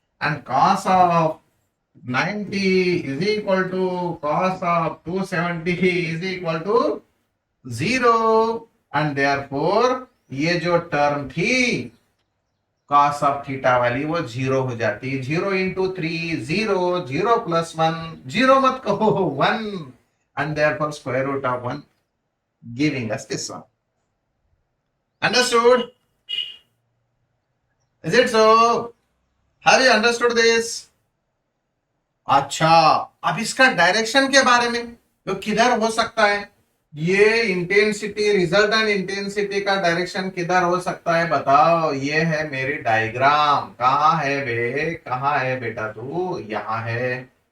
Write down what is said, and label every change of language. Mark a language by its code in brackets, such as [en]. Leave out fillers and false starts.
[en] And cos of 90 is equal to cos of 270 is equal to 0। [hi] And therefore ये जो term थी cos of theta वाली वो zero हो जाती। [en] 0 into 3 0, 0+1 0 [hi] मत कहो [en] 1, and therefore square root of 1 giving us this one. Understood? Is it so? Have you understood this? [hi] अच्छा, अब इसका डायरेक्शन के बारे में तो किधर हो सकता है? ये इंटेंसिटी, रिजल्टेंट इंटेंसिटी का डायरेक्शन किधर हो सकता है बताओ? ये है मेरी डायग्राम। कहाँ है बे, कहाँ है बेटा तू? यहाँ है।